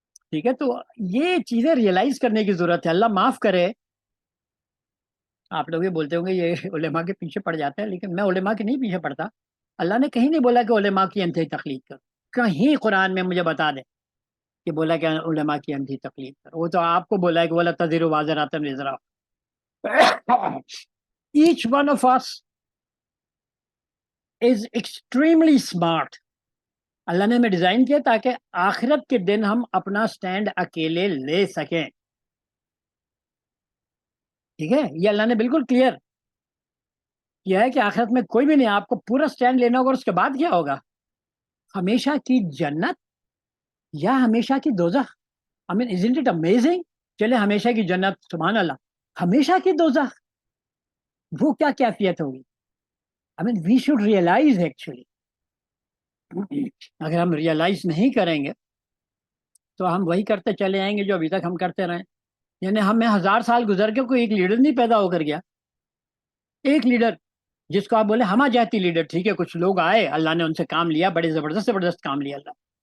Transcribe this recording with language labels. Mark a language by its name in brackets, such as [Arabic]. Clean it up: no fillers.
[Urdu] ٹھیک ہے, تو یہ چیزیں ریئلائز کرنے کی ضرورت ہے. اللہ معاف کرے, آپ لوگ یہ بولتے ہوں گے یہ علماء کے پیچھے پڑ جاتا ہے, لیکن میں علماء کے نہیں پیچھے پڑتا. اللہ نے کہیں نہیں بولا کہ علماء کی انتہائی تقلید کر, کہیں قرآن میں مجھے بتا دیں کہ بولا کہ علماء کی انتہائی تقلید کر. وہ تو آپ کو بولا ہے کہ بولا [Arabic] تزیر وازرات وزرا. [English] Each one of us is extremely smart. [Urdu] اللہ نے ہمیں ڈیزائن کیا تاکہ آخرت کے دن ہم اپنا سٹینڈ اکیلے لے سکیں. ٹھیک ہے, یہ اللہ نے بالکل کلیئر کیا ہے کہ آخرت میں کوئی بھی نہیں, آپ کو پورا سٹینڈ لینا ہوگا. اور اس کے بعد کیا ہوگا, ہمیشہ کی جنت یا ہمیشہ کی دوزخ. [English] I mean, isn't it amazing? [Urdu] چلے ہمیشہ کی جنت, سبحان اللہ, ہمیشہ کی دوزخ, وہ کیا کیفیت ہوگی. [English] I mean, we should realize actually. [Urdu] اگر ہم ریئلائز نہیں کریں گے تو ہم وہی کرتے چلے آئیں گے جو ابھی تک ہم کرتے رہے. یعنی ہمیں 1000 سال گزر کے کوئی ایک لیڈر نہیں پیدا ہو کر گیا. ایک لیڈر جس کو آپ بولے ہما جاتی لیڈر, ٹھیک ہے, کچھ لوگ آئے, اللہ نے ان سے کام لیا, بڑے زبردست کام لیا اللہ.